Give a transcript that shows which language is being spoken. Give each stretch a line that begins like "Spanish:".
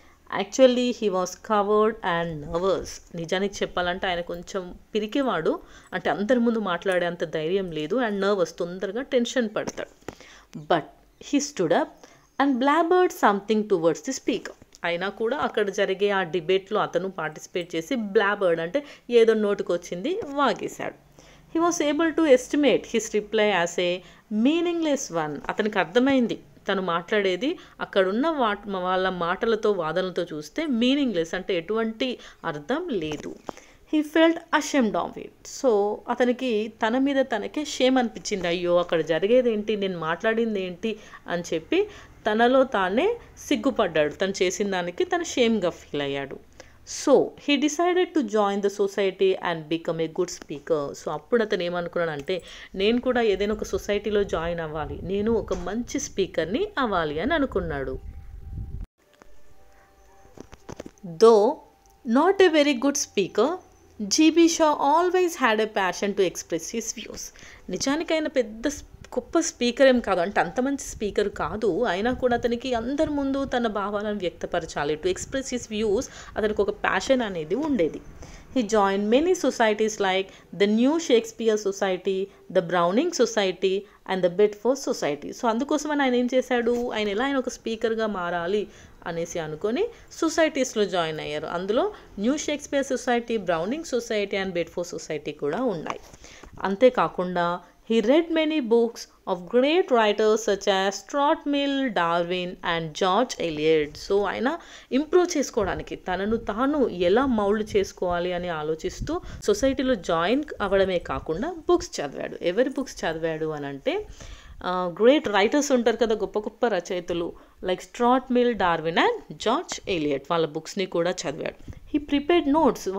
English: Actually he was coward and nervous.
Telugu: నిజానికి చెప్పాలంటే ఆయన కొంచెం పిరికేవాడు, అంటే అందరి ముందు మాట్లాడే అంత ధైర్యం లేదు అండ్ నర్వస్, తొందరగా టెన్షన్ పడతాడు.
English: But he stood up and blabbered something towards the speaker.
Telugu: అయినా కూడా అక్కడ జరిగే ఆ డిబేట్లో అతను పార్టిసిపేట్ చేసి బ్లాబర్డ్ అంటే ఏదో నోటికి వచ్చింది వాగేశాడు.
English: He was able to estimate his reply as a meaningless one.
Telugu: అతనికి అర్థమైంది తను మాట్లాడేది అక్కడున్న వాళ్ళ మాటలతో వాదనలతో చూస్తే మీనింగ్లెస్ అంటే ఎటువంటి అర్థం లేదు.
English: He felt ashamed of it.
Telugu: So అతనికి తన మీద తనకే షేమ్ అనిపించింది. అయ్యో అక్కడ జరిగేది ఏంటి, నేను మాట్లాడింది ఏంటి అని చెప్పి తనలో తానే సిగ్గుపడ్డాడు. తను చేసిన దానికి తను షేమ్గా ఫీల్ అయ్యాడు.
English: So he decided to join the society and become a good speaker.
Telugu: So అప్పుడు అతను ఏమనుకున్నాడంటే నేను కూడా ఏదైనా ఒక సొసైటీలో జాయిన్ అవ్వాలి, నేను ఒక మంచి స్పీకర్ని అవ్వాలి అని అనుకున్నాడు.
English: Though not a very good speaker, GB Shaw always had a passion to express his views.
Telugu: నిజానికి ఆయన పెద్ద గొప్ప స్పీకర్ ఏం కాదు, అంటే అంత మంచి స్పీకర్ కాదు, అయినా కూడా అతనికి అందరి ముందు తన భావాలను వ్యక్తపరచాలి,
English: to express his views
Telugu: అతనికి ఒక ప్యాషన్ అనేది ఉండేది.
English: He joined many societies like the New Shakespeare Society, the Browning Society and the Bedford Society.
Telugu: So అందుకోసమని ఆయన ఏం చేశాడు, ఆయన ఒక స్పీకర్గా మారాలి అనేసి అనుకొని సొసైటీస్లో జాయిన్ అయ్యారు. అందులో new Shakespeare society, Browning society and Bedford society కూడా ఉన్నాయి. అంతేకాకుండా
English: he read many books of great writers such as Stuart Mill, Darwin and George Eliot.
Telugu: So ఆయన ఇంప్రూవ్ చేసుకోవడానికి తనను తాను ఎలా మౌల్డ్ చేసుకోవాలి అని ఆలోచిస్తూ సొసైటీలో జాయిన్ అవ్వడమే కాకుండా బుక్స్ చదివాడు. ఎవరి బుక్స్ చదివాడు అని అంటే గ్రేట్ రైటర్స్ ఉంటారు కదా, గొప్ప గొప్ప రచయితలు, like strata mill, Darwin and George Elliot, వాళ్ళ బుక్స్ని కూడా చదివాడు.
English: He prepared notes.